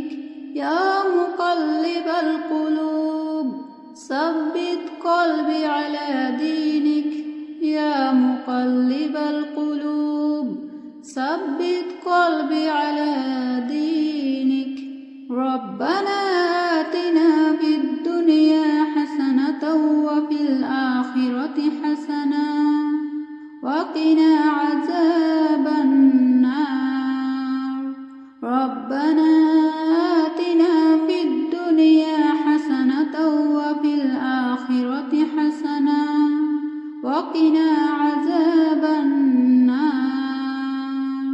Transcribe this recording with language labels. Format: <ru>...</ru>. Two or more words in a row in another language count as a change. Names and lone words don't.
<ar>يا مقلب القلوب ثبت قلبي على دينك. يا مقلب القلوب ثبت قلبي على دينك. ربنا آتنا في الدنيا حسنة وفي الآخرة حسنة وقنا عذاب النار. ربنا آتنا في الدنيا حسنة وفي الآخرة حسنة وقنا عذاب النار.</ar>